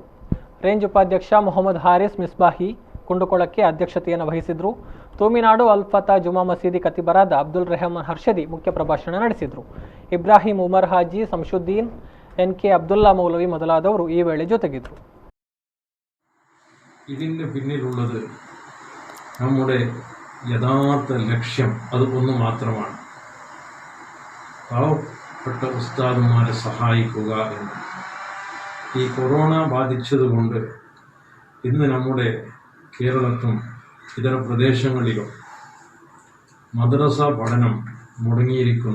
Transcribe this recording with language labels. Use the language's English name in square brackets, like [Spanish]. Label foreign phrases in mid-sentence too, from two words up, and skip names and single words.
[Kannada] ರೇಂಜ್ ಉಪಾಧ್ಯಕ್ಷ ಮೊಹಮ್ಮದ್ ಹಾರಿಸ್ ಮಿಸ್ಬಾಹಿ ಕುಂಡುಕೊಳಕ್ಕೆ ಅಧ್ಯಕ್ಷತೆಯನ್ನು ವಹಿಸಿದರು. ತೂಮಿನಾಡು ಅಲ್ಫತಾ ಜುಮಾ ಮಸೀದಿ ಕತಿಬರಾದ ಅಬ್ದುಲ್ ರೆಹಮಾನ್ ಹರ್ಷದಿ ಮುಖ್ಯ ಪ್ರಭಾಷಣ ನಡೆಸಿದರು. ಇಬ್ರಾಹಿಂ ಉಮರ್ ಹಾಜಿ, ಸಂಶುದ್ದೀನ್, ಎನ್.ಕೆ. ಅಬ್ದುಲ್ಲಾ ಮೌಲವಿ ಮೊದಲಾದವರು ಈ ವೇಳೆ ಜೊತೆಗಿದ್ದರು. [Malayalam] ഇതിൻ്റെ പിന്നിലുള്ളത് നമ്മുടെ യഥാർത്ഥ ലക്ഷ്യം അത് ഒന്ന് മാത്രമാണ്, പാവപ്പെട്ട ഉസ്താദുമാരെ സഹായിക്കുക എന്ന്. ഈ കൊറോണ ബാധിച്ചതുകൊണ്ട് ഇന്ന് നമ്മുടെ കേരളത്തിലും ഇതര പ്രദേശങ്ങളിലും മദ്രസ പഠനം മുടങ്ങിയിരിക്കുന്നു.